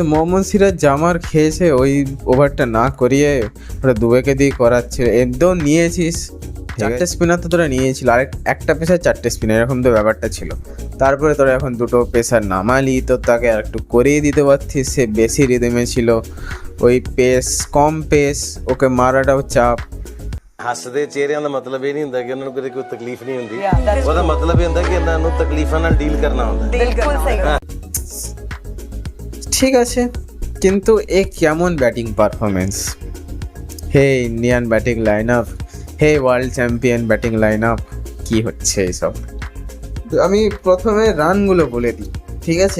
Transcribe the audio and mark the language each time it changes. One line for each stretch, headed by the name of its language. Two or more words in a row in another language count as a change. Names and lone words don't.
Bangla: মোহাম্মদ সিরাজ জামার খেয়েছে, ওই ওভারটা না করিয়ে ওরা দুবেকে দিয়ে করাচ্ছিল। একদম নিয়েছিস 4টে স্পিনার তো তোরা নিয়েছিল, একটা পেসার 4টে স্পিনার, এরকম তো ব্যাপারটা ছিল। তারপরে তোরা এখন 2টো পেসার নামালি, তো তাকে আর একটু করিয়ে দিতে পারতিস। সে বেশি রিদমে ছিল, ওই কম পেস, ওকে মারাটাও চাপ।
Punjabi: ਹੱਸਦੇ ਚਿਹਰਿਆਂ ਦਾ ਮਤਲਬ ਇਹ ਨਹੀਂ ਹੁੰਦਾ ਕਿ ਉਹਨਾਂ ਨੂੰ ਕਦੇ ਕੋਈ ਤਕਲੀਫ ਨਹੀਂ ਹੁੰਦੀ। ਉਹਦਾ ਮਤਲਬ ਇਹ ਹੁੰਦਾ ਕਿ ਇਹਨਾਂ ਨੂੰ ਤਕਲੀਫਾਂ ਨਾਲ ਡੀਲ ਕਰਨਾ ਹੁੰਦਾ।
Hindi: बिल्कुल सही।
Bangla: ঠিক আছে, কিন্তু এ কেমন
English: batting performance?
Bangla: হে
English: Indian batting line up,
Bangla: হে
English: World Champion batting line up,
Bangla: কি হচ্ছে এসব? আমি প্রথমে রানগুলো বলে দিই, ঠিক আছে।